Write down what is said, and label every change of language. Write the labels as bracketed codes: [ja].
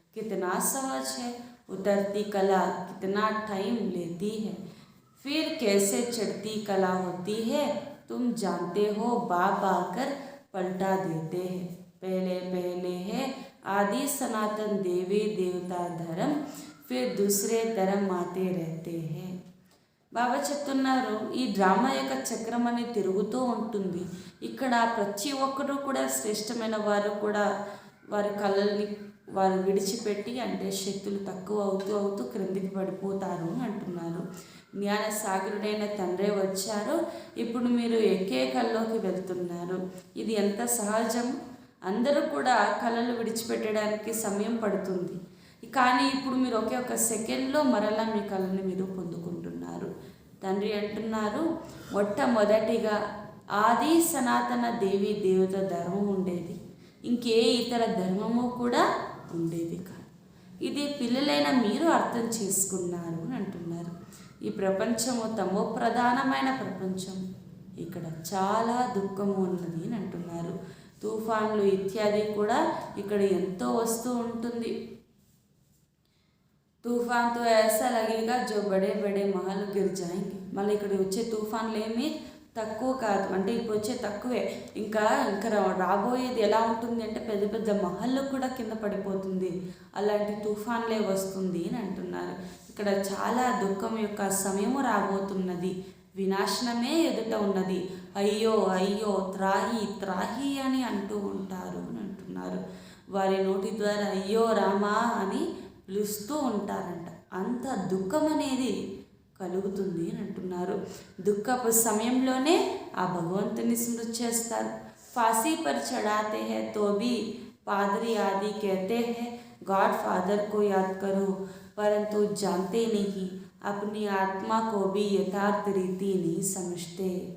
[hi] कितना सहज है. उतरती कला कितना टाइम लेती है. फिर कैसे चढ़ती कला होती है तुम जानते हो. बाप आकर पलटा देते हैं. पहले पहले है आदि सनातन देवी देवता धर्म, फिर दूसरे धर्म आते रहते हैं. [te] బాబా చెప్తున్నారు, ఈ డ్రామా యొక్క చక్రం అనేది తిరుగుతూ ఉంటుంది. ఇక్కడ ప్రతి ఒక్కరూ కూడా శ్రేష్టమైన వారు కూడా వారి కళల్ని వారు విడిచిపెట్టి అంటే శక్తులు తక్కువ అవుతూ క్రిందికి పడిపోతారు అని అంటున్నారు. జ్ఞాన సాగరుడైన తండ్రే వచ్చారు. ఇప్పుడు మీరు ఎక్కే కళ్ళలోకి వెళ్తున్నారు. ఇది ఎంత సహజం. అందరూ కూడా కళలు విడిచిపెట్టడానికి సమయం పడుతుంది. కానీ ఇప్పుడు మీరు ఒకే ఒక సెకండ్లో మరలా మీ కళని మీరు పొందుకుంటున్నారు. తండ్రి అంటున్నారు, మొట్టమొదటిగా ఆది సనాతన దేవి దేవత ధర్మం ఉండేది. ఇంకే ఇతర ధర్మము కూడా ఉండేది కాదు. ఇది పిల్లలైన మీరు అర్థం చేసుకున్నారు అని అంటున్నారు. ఈ ప్రపంచము తమో ప్రధానమైన ప్రపంచం. ఇక్కడ చాలా దుఃఖము ఉన్నది అని అంటున్నారు. తుఫాన్లు ఇత్యాది కూడా ఇక్కడ ఎంతో వస్తూ ఉంటుంది. [hi] तूफान तो ऐसा लगेगा जो बड़े बड़े महल गिर जाएंगे. [te] మళ్ళీ ఇక్కడ వచ్చే తుఫాన్లు ఏమి తక్కువ కాదు, అంటే ఇప్పుడు వచ్చే తక్కువే. ఇంకా రాబోయేది ఎలా ఉంటుంది అంటే పెద్ద పెద్ద మహళ్ళు కూడా కింద పడిపోతుంది. అలాంటి తుఫాన్లే వస్తుంది అని అంటున్నారు. ఇక్కడ చాలా దుఃఖం యొక్క సమయము రాబోతున్నది. వినాశనమే ఎదుట ఉన్నది. అయ్యో అయ్యో త్రాహి త్రాహి అని అంటూ ఉంటారు అని అంటున్నారు. వారి నోటి ద్వారా అయ్యో రామా అని పిలుస్తూ ఉంటారంట. అంత దుఃఖం అనేది కలుగుతుంది అని అంటున్నారు. దుఃఖపు సమయంలోనే ఆ భగవంతుని స్మృతి చేస్తారు. [hi] फांसी पर चढ़ाते हैं तो भी पादरी आदि कहते हैं गॉड फादर को याद करो, परंतु जानते नहीं, अपनी आत्मा को भी यथार्थ रीति नहीं समझते.